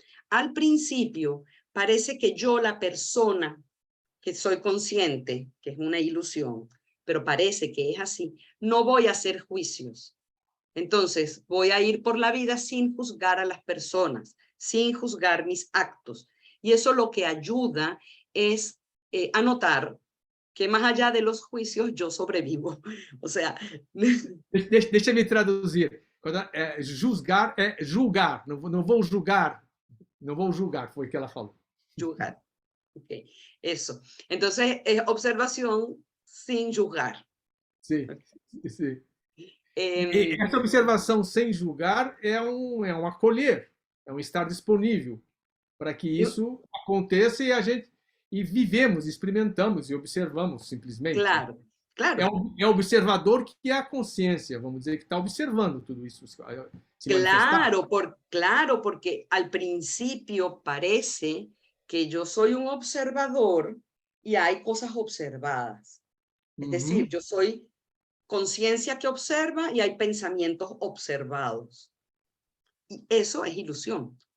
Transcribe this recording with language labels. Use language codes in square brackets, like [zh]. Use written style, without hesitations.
[es] Al principio parece que yo, la persona que soy consciente, que es una ilusión, pero parece que es así, no voy a hacer juicios. Entonces voy a ir por la vida sin juzgar a las personas, sin juzgar mis actos. Y eso lo que ayuda es a notar que más allá de los juicios yo sobrevivo. O sea, [pt] Deixa me traduzir. Juzgar é julgar, não vou julgar, não vou julgar, foi o que ela falou. [es] juzgar. Okay. Eso. Entonces, es observación sin juzgar. [pt] Sim, sim. E Eh, essa observação sem julgar é um acolher, é um estar disponível para que isso aconteça e a gente e vivemos, experimentamos e observamos simplesmente. [es] claro, claro, [pt] É o observador que é a consciência, vamos dizer, que está observando tudo isso se manifestar. [es] claro, porque al principio parece que yo soy un observador y hay cosas observadas. Es decir, Uhum. yo soy conciencia que observa y hay pensamientos observados. Y eso es ilusión.